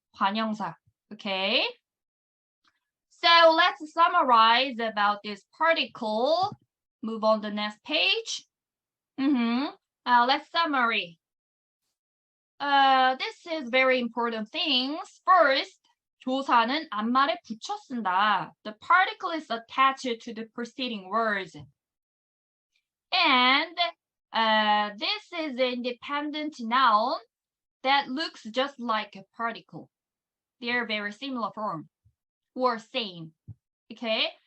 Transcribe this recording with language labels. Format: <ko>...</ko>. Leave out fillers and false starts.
<en>관형사. Okay. So let's summarize about this particle. Move on to the next page. Let's summary. This is very important things. First,</en> <ko>조사는 앞말에 붙여 쓴다.</ko> <en>The particle is attached to the preceding words. And this is an independent noun that looks just like a particle. They're very similar form or same. Okay?</en>